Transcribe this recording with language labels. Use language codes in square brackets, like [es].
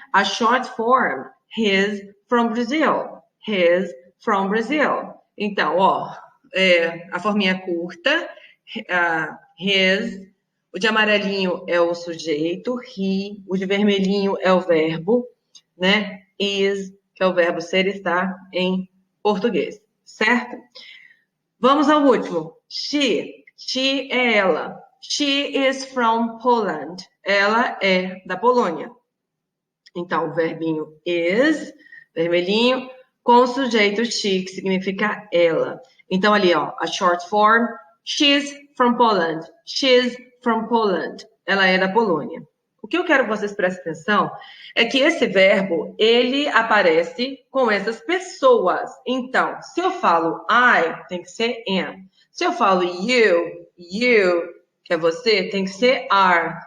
[en] A short form, his from Brazil. His from Brazil. [pt] Então, ó, a forminha curta, his, o de amarelinho é o sujeito, he, o de vermelhinho é o verbo, né? Is, que é o verbo ser, estar em português, certo? Vamos ao último. She é ela. [en] She is from Poland. [pt] Ela é da Polônia. Então, o verbinho is, vermelhinho, com o sujeito she, que significa ela. Então, ali, ó, [en] a short form, she's from Poland. She's from Poland. [pt] Ela é da Polônia. O que eu quero que vocês prestem atenção é que esse verbo, ele aparece com essas pessoas. Então, se eu falo I, tem que ser am. Se eu falo you, que é você, tem que ser are.